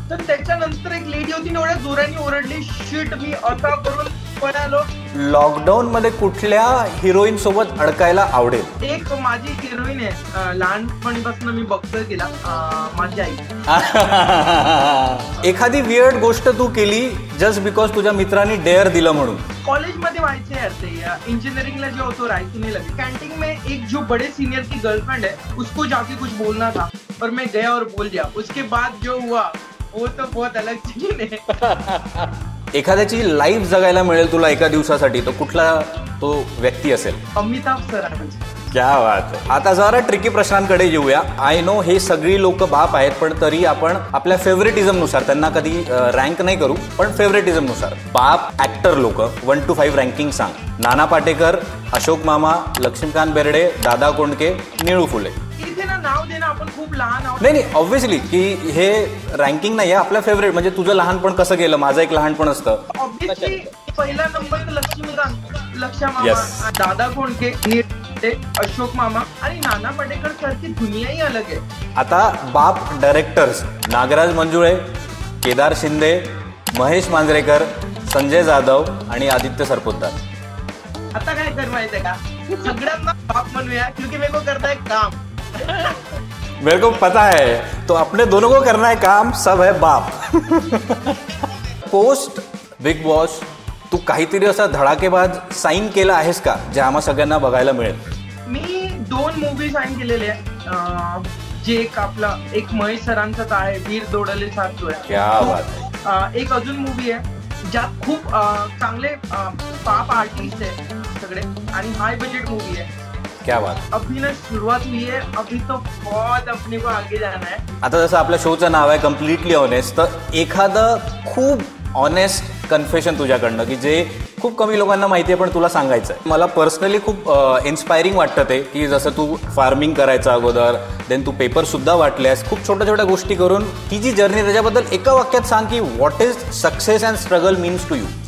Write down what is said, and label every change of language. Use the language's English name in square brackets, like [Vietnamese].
[Marathi] तर त्याच्यानंतर एक लेडी होती, एवढ्या जोराने ओरडली, शिट मी असा करून पळालो. लॉकडाऊन मध्ये कुठल्या हिरोईन सोबत अडकायला आवडेल? एक माझी हिरोईन आहे, लहानपणीपासून मी बघतोय तिला, माझी आई. एखादी वियर्ड गोष्ट तू केली जस्ट बिकॉज तुझ्या मित्रांनी डेअर दिलं म्हणून? कॉलेज में व्हायचे यार ते, इंजीनियरिंग जो तो रायसू नहीं लगे. [Hindi] कैंटीन में एक जो बड़े सीनियर की गर्लफ्रेंड है, उसको जाके कुछ बोलना था और मैं गया और बोल दिया. उसके बाद जो हुआ वो तो बहुत अलग चीज है. [Marathi] एखाद्याची लाईफ जगायला मिळेल तुला एका दिवसासाठी, तो कुठला तो व्यक्ती असेल? अमिताभ सर. [Hindi] क्या बात [Marathi] आहे. आता जरा ट्रिकी प्रश्नांकडे येऊया. [English] I know [Marathi] हे सगळी लोक बाप आहेत, पण तरी आपण आपल्या फेवरेटिझम नुसार त्यांना कधी रँक नाही करू, पण फेवरेटिझम नुसार बाप ऍक्टर लोक 1 to 5 रँकिंग सांग. नाना पाटेकर, अशोक मामा, लक्ष्मीकांत बेर्डे, दादा कोंडके, निळू फुले. इथे ना नाव देणं आपण खूप लहान आहोत. नाही ऑब्व्हियसली की हे रँकिंग नाही आहे, आपल्या फेवरेट. म्हणजे तुझं लहानपण कसं गेलं, माझं एक लहानपण असतं. ऑब्व्हियसली पहिला नंबर तर लक्ष्मीकांत, लक्षा मामा, [English] Yes. [Marathi] दादा कोंडके, अशोक मामा आणि नाना पाटेकर सारखी दुनियाही अलग आहे. आता बाप डायरेक्टर्स नागराज मंजुळे, केदार शिंदे, महेश मांजरेकर, संजय जाधव आणि आदित्य सरपोतदार. आता काय कर माहितीये का, सगळ्यांना बाप म्हणूया, [Hindi] क्योंकि मेरे को करना है काम. मेरे को पता है तो अपने दोनों को करना है काम, सब है बाप. [Marathi] पोस्ट बिग बॉस तू काहीतरी असा धडाकेबाज साईन केला आहेस का जे आम्हा सगळ्यांना बघायला मिळेल? मी 2 मूवी साईन केलेले आहे. जे एक आपला एक महेश सरांचाच आहे, वीर दोडले साथ जो आहे. [Hindi] क्या बात [Marathi] आहे. एक अजून मूवी आहे ज्यात खूप चांगले पाप आर्टिस्ट आहे सगळे आणि हाय बजेट मूवी आहे. [Hindi] क्या बात. अभी ना शुरुआत हुई है, अभी तो बहुत अपने को आगे जाना है. [Marathi] आता जसं आपल्या शोचं नाव आहे कम्प्लिटली ऑनेस्ट, तर एखादं खूप ऑनेस्ट कन्फेशन तुझ्याकडनं की जे खूप कमी लोकांना माहिती आहे पण तुला सांगायचं आहे. मला पर्सनली खूप इन्स्पायरिंग वाटतं ते, की जसं तू फार्मिंग करायचं अगोदर, देन तू पेपर सुद्धा वाटल्यास, खूप छोट्या छोट्या गोष्टी करून ती जी जर्नी, त्याच्याबद्दल एका वाक्यात सांग की [English] What is success and struggle means to you.